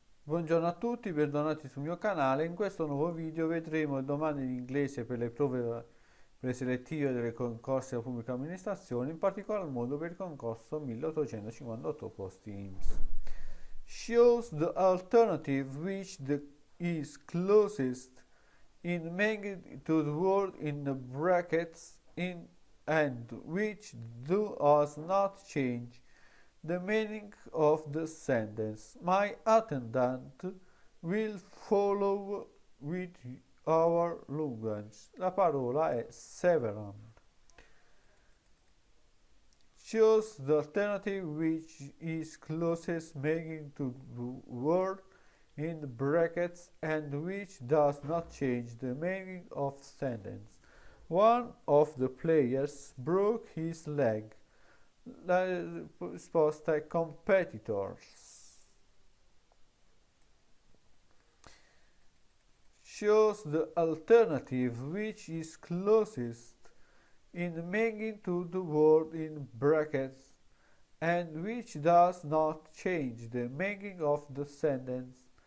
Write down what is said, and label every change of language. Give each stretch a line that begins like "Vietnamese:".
Italian: Buongiorno a tutti, bentornati sul mio canale. In questo nuovo video vedremo domande in inglese per le prove preselettive delle concorsi della pubblica amministrazione, in particolar modo per il concorso 1858 posti INPS.
English: Choose the alternative which is closest in making to the word in the brackets in and which does not change the meaning of the sentence. My attendant will follow with our luggage.
Italian: La parola è several.
English: Choose the alternative which is closest making to the word in brackets and which does not change the meaning of sentence. One of the players broke his leg.
Italian: La risposta è competitors.
English: Choose the alternative which is closest in making to the word in brackets and which does not change the meaning of the sentence.